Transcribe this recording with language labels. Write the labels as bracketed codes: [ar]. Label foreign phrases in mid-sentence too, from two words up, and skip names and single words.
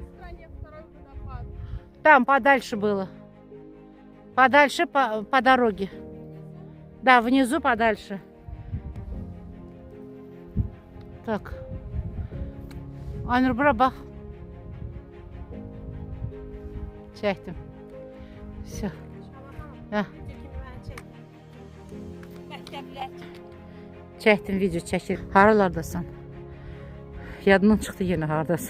[ru] Там подальше было. Подальше по дороге. Да, внизу подальше. Так. [az] Aynur bura bax. Çəkdim. Все. Hə. Çəkdim, video çəkir. Haralardasan? Yadından çıxdı yenə haradasan.